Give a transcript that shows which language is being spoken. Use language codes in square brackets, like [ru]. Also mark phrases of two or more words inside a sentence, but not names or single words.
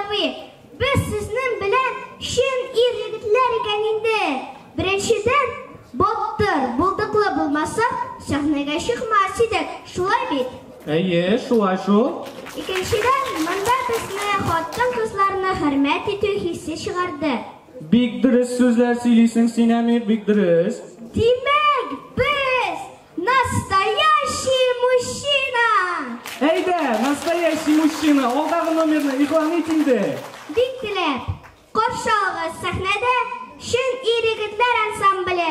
[tt] Без сезнең белән чын ир-егетләр сәхнәгә чыкмас идек, шулай бит? Әйе, шулай шул. Икенчедән, монда безне хатын-кызларны хөрмәт итү хиссе чыгарды. Бик дөрес сүзләр сөйлисең син, Әмир, бик дөрес. Димәк, без [ru] настоящий мужчина! [tt] Әйдә, [ru] настоящий мужчина, [tt] алдагы номерны иглан ит инде. Бик теләп, каршы алыгыз сәхнәдә Шын ир-егетләр ансамбле.